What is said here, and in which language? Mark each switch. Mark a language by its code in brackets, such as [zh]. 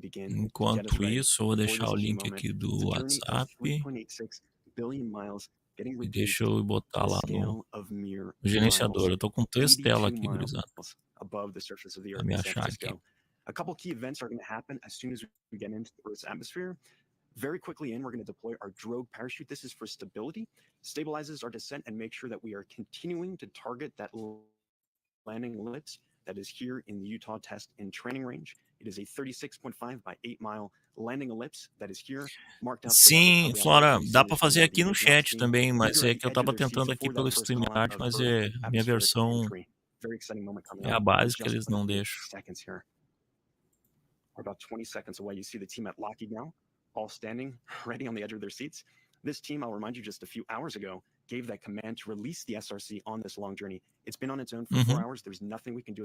[pt] Enquanto isso, eu vou deixar o link aqui do WhatsApp. E deixa eu botar lá no gerenciador. Eu tô com 3 telas aqui, gurizada. Pra me achar aqui. [en] A couple key events are going to happen as soon as we get into the Earth's atmosphere. Very quickly we're going to deploy our drogue parachute. This is for stability, stabilizes our descent and make sure that we are continuing to target that landing ellipse that is here in the Utah test and training range. It is a 36.5 by 8 mile landing ellipse that is here marked out. [pt] Sim, Flora, dá para fazer aqui no chat também, mas é que eu tava tentando aqui pelo StreamYard, mas a minha versão é a básica, eles não deixam. [en] We're about 20 seconds away. You see the team at Lockheed now, all standing ready on the edge of their seats. This team, I'll remind you, just a few hours ago, gave that command to release the SRC on this long journey. It's been on its own for 4 hours. There's nothing we can do.